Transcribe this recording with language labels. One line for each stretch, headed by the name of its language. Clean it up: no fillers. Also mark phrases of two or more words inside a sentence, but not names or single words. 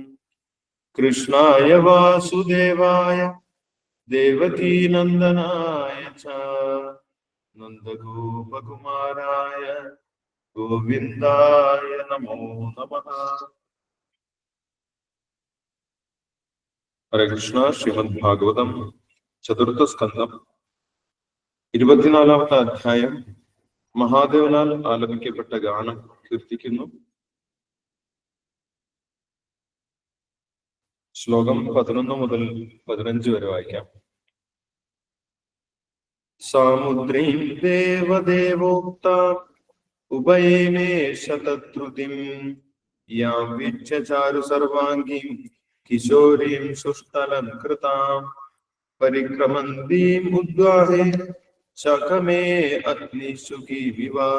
Sanskrit: कृष्णाय वासुदेवाय देवकी नंदनाय च नंदगोपकुमाराय गोविंदाय नमो नमः। हरे कृष्ण। श्रीमद् भागवतम चतुर्थ स्कंदം
Malayalam: 24-ാമത്തെ അധ്യായം മഹാദേവനാൽ ആലപിക്കപ്പെട്ട ഗാനം കീർത്തിക്കുന്നു. ശ്ലോകം 11 മുതൽ 15 വരെ വായിക്കാം.
Sanskrit: സാമുദ്രീം ദേവദേവോക്ത ഉഭയമേ ശതദ്രുതിം യാം വിച്ഛ ചാരു സർവാംഗീം കിശോരീം സുഷ്ടലംകൃതാം പരിക്രമന്തീം ഉദ്വാഹേ ശഖമേ അഗ്നിശുകീവിവ